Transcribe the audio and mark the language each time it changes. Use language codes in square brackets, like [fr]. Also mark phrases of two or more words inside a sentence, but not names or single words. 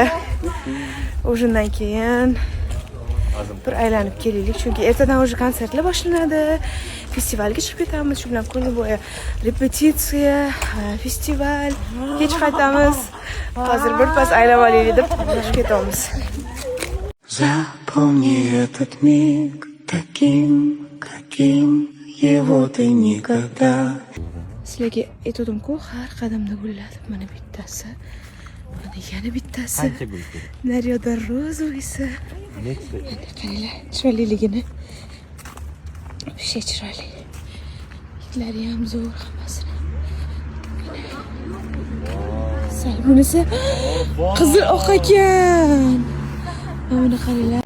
[uz] O'shandan keyin bir aylanib kelaylik, chunki ertadan o'sha konsertlar boshlanadi. Festivalga chiqib ketamiz, shu bilan kun bo'yi repetitsiya, festival, kech qaytamiz. Hozir bir pas aylab olaylik deb chiqib ketamiz. [ru] Запомни этот миг таким, каким его ты никогда. [uz] Sizlarga aytdim-ku, har qadamda gullar. Mana bittasi. Mana yana bittasi. Qancha gul? Naryoqda rozovisi. Qaranglar, chiroyliligini. O'sha chiroyli. Hidlari ham zo'r hammasini. Sal bunisi qizil oq ekan. Mana qaranglar.